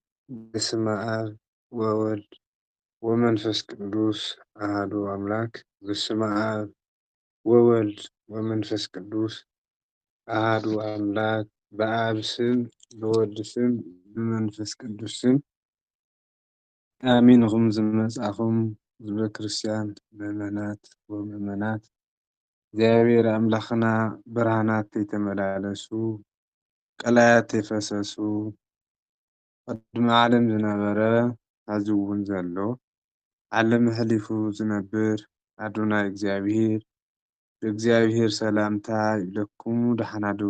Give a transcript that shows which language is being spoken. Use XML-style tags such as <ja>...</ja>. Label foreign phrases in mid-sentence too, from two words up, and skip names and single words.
<gez>በስመ አብ ወወልድ ወመንፈስ ቅዱስ አሐዱ አምላክ። በስመ አብ ወወልድ ወመንፈስ ቅዱስ አሐዱ አምላክ።</gez> <am>በአብ ስም በወልድ ስም በመንፈስ ቅዱስ ስም አሚን።</am> <ti>ኢኹም ዝመጻእኹም ህዝበ ክርስቲያን ምእመናት ወምእመናት እግዚአብሔር አምላኽና</ti> <am>ብርሃናት የተመላለሱ ቀላያት የፈሰሱ</am> <ti>ቅድሚ ዓለም ዝነበረ ሕዚ እውን ዘሎ ዓለም ሕሊፉ ዝነብር አዶናይ እግዚአብሔር ብእግዚአብሔር ሰላምታ ይብለኩም። ደህና ደው</ti>